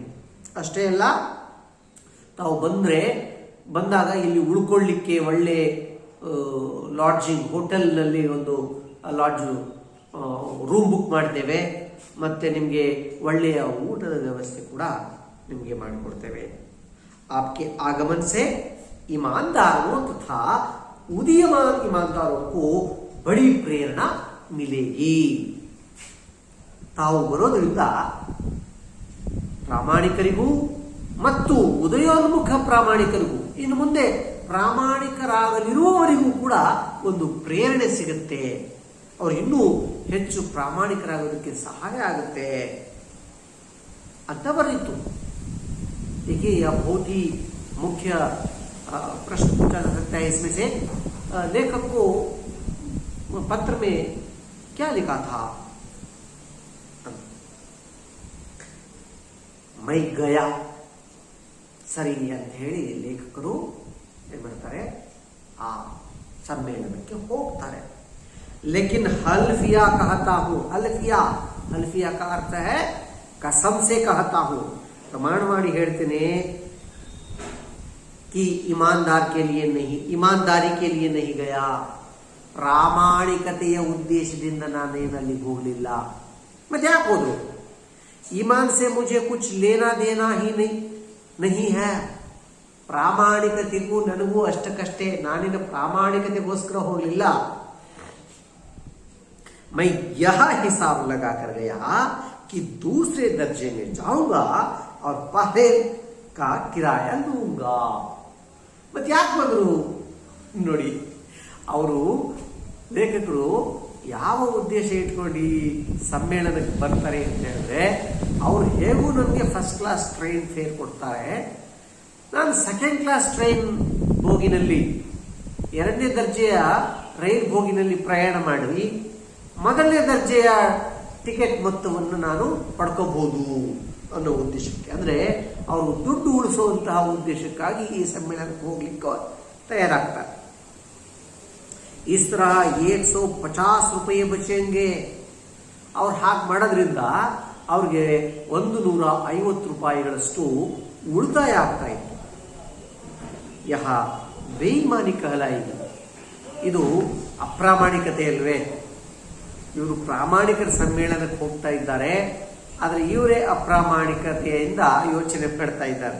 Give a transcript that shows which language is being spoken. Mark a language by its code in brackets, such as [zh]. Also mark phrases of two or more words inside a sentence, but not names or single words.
[kn] ಅಷ್ಟೇ ಅಲ್ಲ, ತಾವು ಬಂದಾಗ ಇಲ್ಲಿ ಉಳ್ಕೊಳ್ಳಿಕ್ಕೆ ಒಳ್ಳೆ ಲಾಡ್ಜಿಂಗ್, ಹೋಟೆಲ್ನಲ್ಲಿ ಒಂದು [en] lodge room book [kn] ಮಾಡ್ತೇವೆ, ಮತ್ತೆ ನಿಮಗೆ ಒಳ್ಳೆಯ ಊಟದ ವ್ಯವಸ್ಥೆ ಕೂಡ ನಿಮಗೆ ಮಾಡಿಕೊಡ್ತೇವೆ. [hi] आपके आगमन से ईमानदारों तथा उदीयमान ईमानदारों को बड़ी प्रेरणा मिलेगी. [kn] ತಾವು ಬರೋದ್ರಿಂದ ಪ್ರಾಮಾಣಿಕರಿಗೂ ಮತ್ತು ಉದಯೋನ್ಮುಖ ಪ್ರಾಮಾಣಿಕರಿಗೂ, ಇನ್ನು ಮುಂದೆ ಪ್ರಾಮಾಣಿಕರಾಗಲಿರುವವರಿಗೂ ಕೂಡ ಒಂದು ಪ್ರೇರಣೆ ಸಿಗುತ್ತೆ. ಅವರು ಇನ್ನೂ ಹೆಚ್ಚು ಪ್ರಾಮಾಣಿಕರಾಗೋದಕ್ಕೆ ಸಹಾಯ ಆಗುತ್ತೆ ಅಂತ ಬರೆದಿತ್ತು. [hi] देखिए यह बहुत ही मुख्य प्रश्न पूछा जा सकता है इसमें से, लेखक को पत्र में क्या लिखा था? मैं गया [kn] ಸರಿ ಅಂತ ಹೇಳಿ ಲೇಖಕರು ಏನ್ ಮಾಡ್ತಾರೆ, ಆ ಸಮ್ಮೇಳನಕ್ಕೆ ಹೋಗ್ತಾರೆ. [hi] लेकिन हल्फिया कहता हूं, हल्फिया का अर्थ है कसम से कहता हूं, प्रमाण [kn] ಮಾಡಿ ಹೇಳ್ತೇನೆ [hi] कि ईमानदार के लिए नहीं, ईमानदारी के लिए नहीं गया. [kn] ಪ್ರಾಮಾಣಿಕತೆಯ ಉದ್ದೇಶದಿಂದ ನಾನೇನಲ್ಲಿ ಹೋಗಲಿಲ್ಲ. ಮತ್ತೆ ಯಾಕೆ ಹೋದ್ರು? [hi] ईमान से मुझे कुछ लेना देना ही नहीं है. [kn] ಪ್ರಾಮಾಣಿಕತೆಗೂ ನನಗೂ ಅಷ್ಟಕ್ಕಷ್ಟೇ. ನಾನಿನ ಪ್ರಾಮಾಣಿಕತೆಗೋಸ್ಕರ ಹೋಗಲಿಲ್ಲ. [hi] मैं यह हिसाब लगा कर गया कि दूसरे दर्जे में जाऊंगा और पहले का किराया लूंगा. [kn] ಮತ್ತೆ ಯಾಕೆ ಬಂದ್ರು ನೋಡಿ, ಅವರು ಲೇಖಕರು ಯಾವ ಉದ್ದೇಶ ಇಟ್ಕೊಂಡು ಈ ಸಮ್ಮೇಳನಕ್ಕೆ ಬರ್ತಾರೆ ಅಂತ ಹೇಳಿದ್ರೆ, ಅವ್ರು ಹೇಗೂ ನನಗೆ [en] first class train fare [kn] ಕೊಡ್ತಾರೆ, ನಾನು [en] second class train [kn] ಬೋಗಿನಲ್ಲಿ, ಎರಡನೇ ದರ್ಜೆಯ ರೈಲ್ ಬೋಗಿನಲ್ಲಿ ಪ್ರಯಾಣ ಮಾಡಿ ಮೊದಲನೇ ದರ್ಜೆಯ ಟಿಕೆಟ್ ಮೊತ್ತವನ್ನು ನಾನು ಪಡ್ಕೋಬಹುದು ಅನ್ನೋ ಉದ್ದೇಶಕ್ಕೆ, ಅಂದ್ರೆ ಅವರು ದುಡ್ಡು ಉಳಿಸುವಂತಹ ಉದ್ದೇಶಕ್ಕಾಗಿ ಈ ಸಮ್ಮೇಳನಕ್ಕೆ ಹೋಗ್ಲಿಕ್ಕೆ ತಯಾರಾಗ್ತಾರೆ. [hi] इस तरह 150 रुपये बचेंगे. [kn] ಅವ್ರು ಹಾಗೆ ಮಾಡೋದ್ರಿಂದ ಅವ್ರಿಗೆ 150 ರೂಪಾಯಿಗಳಷ್ಟು ಉಳಿತಾಯ ಆಗ್ತಾ ಇತ್ತು. [hi] यह बेईमानी कहलाएगी, [kn] ಇದು ಅಪ್ರಾಮಾಣಿಕತೆ ಅಲ್ವೇ? ಇವರು ಪ್ರಾಮಾಣಿಕರ ಸಮ್ಮೇಳನಕ್ಕೆ ಹೋಗ್ತಾ ಇದ್ದಾರೆ, ಆದ್ರೆ ಇವರೇ ಅಪ್ರಾಮಾಣಿಕತೆಯಿಂದ ಯೋಚನೆ ಮಾಡ್ತಾ ಇದ್ದಾರೆ.